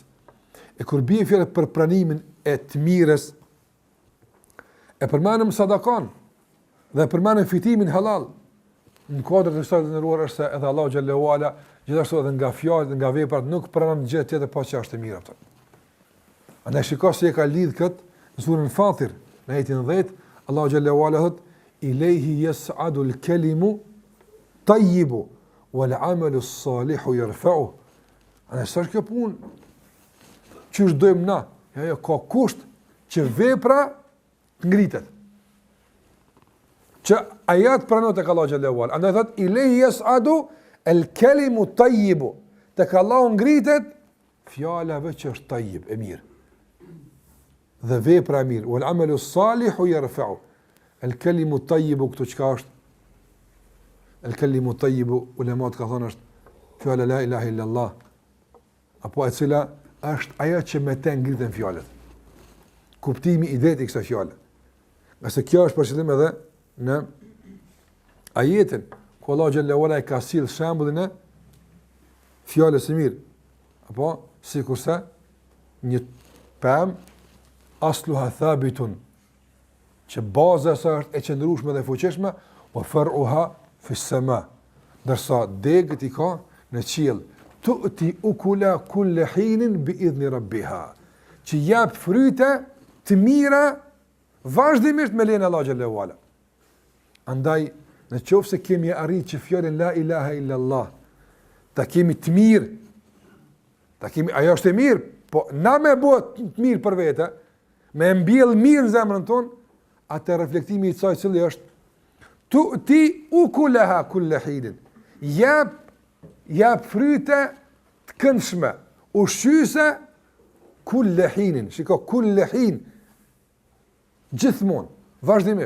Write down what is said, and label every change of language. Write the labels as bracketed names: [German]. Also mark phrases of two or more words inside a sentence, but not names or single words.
[Albanian] E kur bie fjalë për pranimin e të mirës, e përmendim sadakan dhe përmendim fitimin halal. Në kuadër të kësaj të ndëruar është se edhe Allahu [Arabic] جل وعلا [Albanian] gjithashtu edhe nga fjalët dhe nga veprat nuk pranon gjë tjetër pa që është e mirë atë. Andaj shikoj se e ka lidh kët në surën Fatir, në ajetin 10, Allahu [Arabic] جل وعلا [Albanian] thot: [Arabic] "إليه يصعد الكلم الطيب والعمل الصالح يرفعه." [Albanian] Ana sa kjo punë që dojmë na, ja ka kusht që vepra të ngritet. Që ajat pranohet tek Allahu [Arabic] جل وعلا. [Albanian] Andaj thot: [Arabic] "إليه يصعد الكلم الطيب." [Albanian] Tek Allahu ngritet fjala që është tayyib, e mirë. Dhe vepra e mirë, [Arabic] والعمل الصالح يرفع. الكلم الطيب [Albanian] këtu çka është? [Arabic] الكلم الطيب [Albanian] ulemat ka thënë është fjala [Arabic] لا إله إلا الله. [Albanian] Apo e cila është ajo që me të ngriten fjalët. Kuptimi i drejtë i kësaj fjale. Nëse kjo është përshëndim edhe në ajetin ku Allah [Arabic] جل وعلا [Albanian] ka sill shembullin e fjalës së mirë. Apo sikurse një pemë [Arabic] أصلها ثابت, [Albanian] që baza sa është e qëndrueshme dhe fuqishme, [Arabic] وفرعها في السماء, [Albanian] ndërsa degët i ka në qiell, [Arabic] تؤتي أكل كل حين بإذن ربها, [Albanian] që jap fryte të mira vazhdimisht me lejen e Allahu [Arabic] جل وعلا. [Albanian] Andaj, në qoftë se kemi arritur që fjalën [Arabic] لا إله إلا الله [Albanian] ta kemi të mirë, ta kemi, ajo është e mirë, po na me bëhet të mirë për vete, me mbjell mirë në zemrën tonë, atë reflektimi i saj cili është [Arabic] تؤتي أكلها كل حين, [Albanian] jap fryte të këndshme, ushqyse [Arabic] كل حين, [Albanian] shiko [Arabic] كل حين, [Albanian] gjithmonë, vazhdimisht.